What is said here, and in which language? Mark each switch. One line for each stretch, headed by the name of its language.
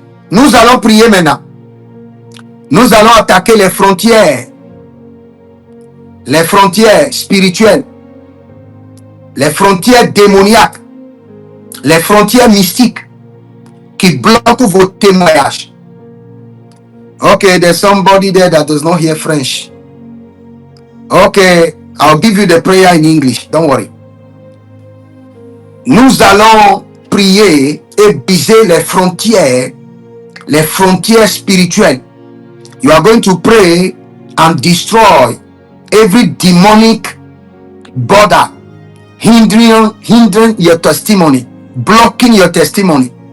French: Nous allons prier maintenant. Nous allons attaquer les frontières spirituelles, les frontières démoniaques, les frontières mystiques qui bloquent vos témoignages.
English: Okay, there's somebody there that does not hear French. Okay, I'll give you the prayer in English. Don't worry.
French: Nous allons prier et briser les frontières spirituelles.
English: You are going to pray and destroy every demonic border hindering your testimony, blocking your testimony.